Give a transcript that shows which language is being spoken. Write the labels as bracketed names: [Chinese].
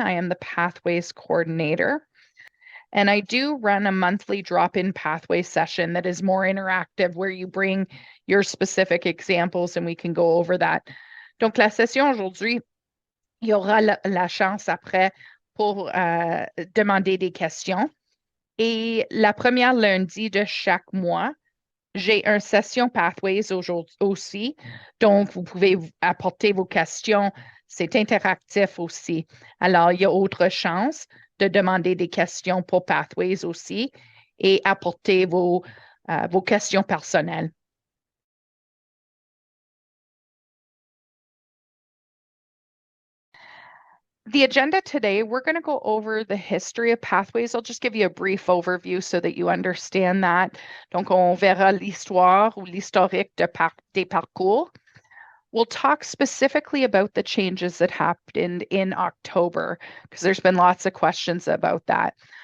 [English] I am the Pathways Coordinator, and I do run a monthly drop-in pathway session that is more interactive where you bring your specific examples and we can go over that. [French] Donc, la session aujourd'hui, il y aura la chance après pour demander des questions. Et la première lundi de chaque mois, j'ai une session Pathways aussi, donc vous pouvez apporter vos questions. C'est interactif aussi. Alors, il y a autre chance de demander des questions pour Pathways aussi et apporter vos questions personnelles. [English] The agenda today, we're going to go over the history of Pathways. I'll just give you a brief overview so that you understand that. [French] Donc, on verra l'histoire ou l'historique des parcours. [English] We'll talk specifically about the changes that happened in October, because there's been lots of questions about that.